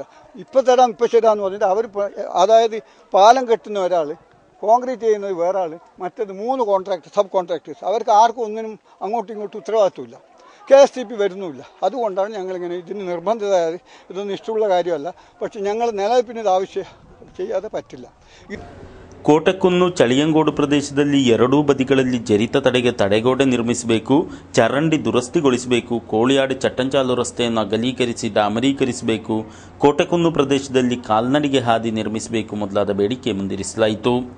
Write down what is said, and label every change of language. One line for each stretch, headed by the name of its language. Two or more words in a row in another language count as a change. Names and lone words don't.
Malayalam: ഇപ്പം ശരിയാന്ന് പറഞ്ഞിട്ട് അവർ, അതായത് പാലം കെട്ടുന്ന ഒരാൾ, കോൺക്രീറ്റ് ചെയ്യുന്നത് വേറെ ആൾ, മറ്റേത് 3
English: sub contractors.
Malayalam: അവർക്ക് ആർക്കും ഒന്നിനും അങ്ങോട്ടും ഇങ്ങോട്ടും ഉത്തരവാദിത്വമില്ല. KSTP വരുന്നുമില്ല. അതുകൊണ്ടാണ് ഞങ്ങളിങ്ങനെ ഇതിന് നിർബന്ധിതരായത്. ഇതൊന്നും ഇഷ്ടമുള്ള കാര്യമല്ല. പക്ഷെ ഞങ്ങൾ നിലനിൽപ്പിന് ഇത് ആവശ്യം ചെയ്യാതെ പറ്റില്ല.
Kannada: ಕೋಟಕುನ್ನು ಚಳಿಯಂಗೋಡು ಪ್ರದೇಶದಲ್ಲಿ 2 ಬದಿಗಳಲ್ಲಿ ಜರಿತ ತಡೆಗೆ ತಡೆಗೋಡೆ ನಿರ್ಮಿಸಬೇಕು, ಚರಂಡಿ ದುರಸ್ತಿಗೊಳಿಸಬೇಕು, ಕೋಳಿಯಾಡು ಚಟ್ಟಂಚಾಲು ರಸ್ತೆಯನ್ನು ಅಗಲೀಕರಿಸಿ ಡಾಮರೀಕರಿಸಬೇಕು, ಕೋಟಕುನ್ನು ಪ್ರದೇಶದಲ್ಲಿ ಕಾಲ್ನಡಿಗೆ ಹಾದಿ ನಿರ್ಮಿಸಬೇಕು ಮೊದಲಾದ ಬೇಡಿಕೆ ಮುಂದಿರಿಸಲಾಯಿತು.